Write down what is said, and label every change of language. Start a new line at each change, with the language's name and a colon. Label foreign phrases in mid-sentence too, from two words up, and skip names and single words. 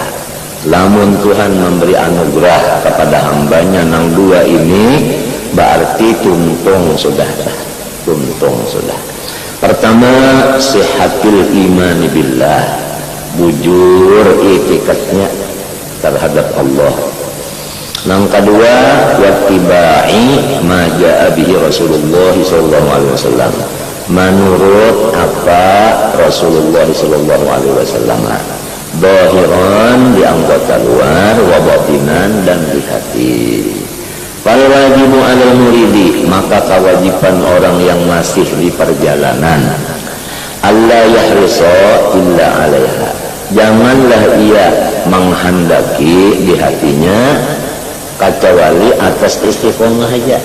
Banjar: Lamun Tuhan memberi anugerah kepada hambanya nang dua ini, berarti tuntung sudah. Pertama,
Arabic: صحة الإيمان بالله,
Banjar: bujur itikadnya terhadap Allah.
Indonesian: Yang kedua,
Arabic: واتباع ما جاء به رسول الله صلى الله عليه وسلم,
Indonesian: menurut apa Rasulullah
Arabic: صلى الله عليه وسلم,
Indonesian: zahiran di anggota luar,
Arabic: وباطنا
Indonesian: dan di hati.
Arabic: فالواجب على المريد,
Indonesian: maka kewajiban orang yang masih di perjalanan,
Arabic: ألا يحرص إلا عليها,
Indonesian: janganlah ia menghendaki di hatinya kecuali atas istiqomah aja.